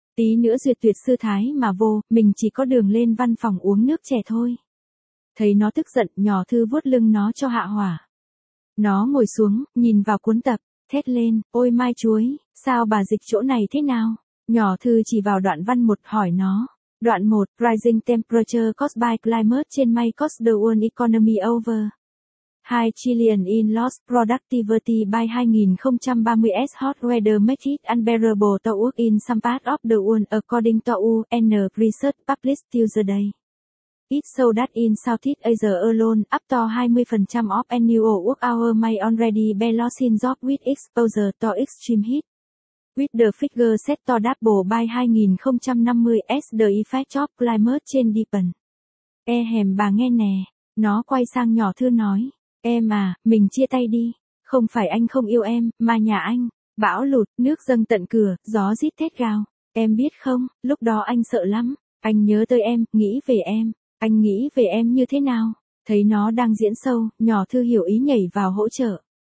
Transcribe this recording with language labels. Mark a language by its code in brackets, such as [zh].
[vi] Tí nữa duyệt tuyệt sư thái mà vô, mình chỉ có đường lên văn phòng uống nước chè thôi. Thấy nó tức giận, nhỏ Thư vuốt lưng nó cho hạ hỏa. Nó ngồi xuống, nhìn vào cuốn tập. Thét lên, ôi mai chuối, sao bà dịch chỗ này thế nào? Nhỏ Thư chỉ vào đoạn văn một hỏi nó. [en] Đoạn 1, rising temperature caused by climate change may cost the world economy over 2 trillion in lost productivity by 2030 as hot weather makes it unbearable to work in some parts of the world according to UN research published Tuesday. It so that in Southeast Asia alone, up to 20% of annual work hour may already be lost in job with exposure to extreme heat. With the figure set to double by 2050 as the effect of climate change deepen. [vi] Hèm bà nghe nè, nó quay sang nhỏ Thư nói, em à, mình chia tay đi, không phải anh không yêu em, mà nhà anh, bão lụt, nước dâng tận cửa, gió rít thét gào, em biết không, lúc đó anh sợ lắm, anh nhớ tới em, nghĩ về em. Anh nghĩ về em như thế nào? Thấy nó đang diễn sâu, nhỏ Thư hiểu ý nhảy vào hỗ trợ.